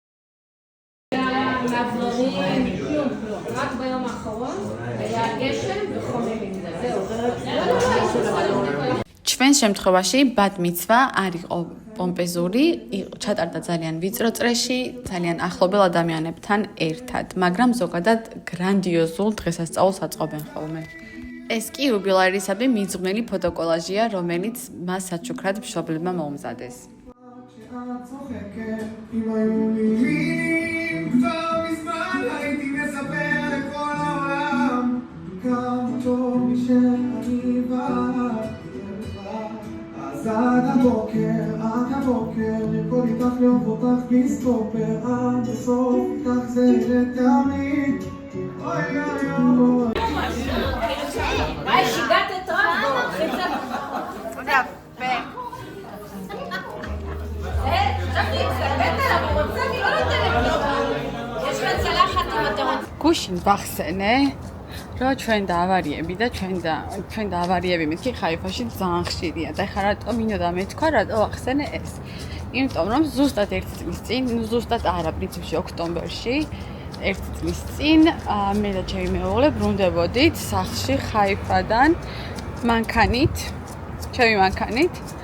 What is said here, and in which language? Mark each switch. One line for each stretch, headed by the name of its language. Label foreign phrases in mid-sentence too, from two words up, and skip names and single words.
Georgian: ჩვენ შემთხვევაში ბად-მიცვა არ იყო პომპეზური, ჩატარდა ძალიან ვიწრო წრეში, ძალიან ახლობელ ადამიანებთან ერთად, მაგრამ ზოგადად გრანდიოზულ დღესასწაულს აწყობენ ხოლმე. ეს კი იუბილეარისადმი მიძღვნილი ფოტოკოლაჟია, რომელიც მას საჩუქრად მშობლებმა მოუმზადეს.
Hebrew: עד הבוקר, לרקוד איתך לאהוב אותך בלי סטופר, עד הסוף איתך זה לתמיד, אוי אוי אוי. היי, שיגעת את רבו. זה יפה. יש לך צלחת אם אתה רוצה.
Georgian: გუშინ ვახსენე, რომ ჩვენ და ავარიები მეთქი ხაიფაში ძალიან ხშირია და ხა რატომ მინდოდა მეთქვა, რატო ვახსენე ეს. იმიტომ რომ ზუსტად 1 წლის წინ, ზუსტად არა, პრინციპში ოქტომბერში, 1 წლის წინ მე და ჩემი მეუღლე ბრუნდებოდით სახლში ხაიფადან მანქანით, ჩემი მანქანით.